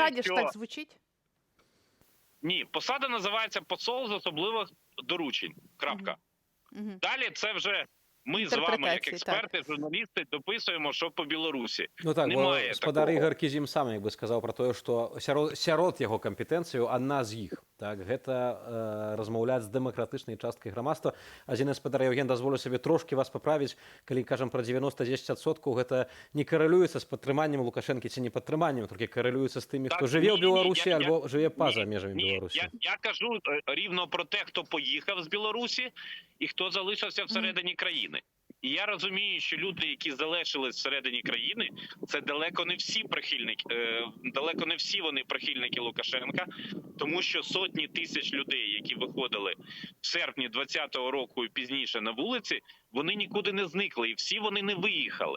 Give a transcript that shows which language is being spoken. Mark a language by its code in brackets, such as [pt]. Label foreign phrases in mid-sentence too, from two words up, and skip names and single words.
[uk] посаді ж що- так звучить. Ні, посада називається посол з особливих доручень. Крапка. Мгм. Далі це вже ми з вами, як Інтерпретації, експерти, журналісти, дописуємо, що по Білорусі. Ну так, бо Немає господар такого. Ігор Кізім сам якби сказав про те, що [be] сярод яго кампетэнцыю адна з іх. Так, гэта размаўляць з дэмакратычнай часткай грамадства. Адзін гаспадар Євген, дазволю сабе трошки вас паправіць, калі кажам пра 90-10%, гэта не карэлюецца з падтрыманнем Лукашэнкі ці не падтрыманнем, толькі карэлюецца з тымі, хто Так, жыве ў [uk] ні, [be] Беларусі [uk] я- [be] альбо жыве па-за [uk] ні, [be] межамі [uk] Ні, [be] Беларусі. [uk] я кажу рівно про те, хто поїхав з Білорусі і хто залишився всередині країни. І я розумію, що люди, які залишились всередині країни, це далеко не всі далеко не всі вони прихильники Лукашенка, тому що сотні тисяч людей, які виходили в серпні 2020 року і пізніше на вулиці, вони нікуди не зникли, і всі вони не виїхали.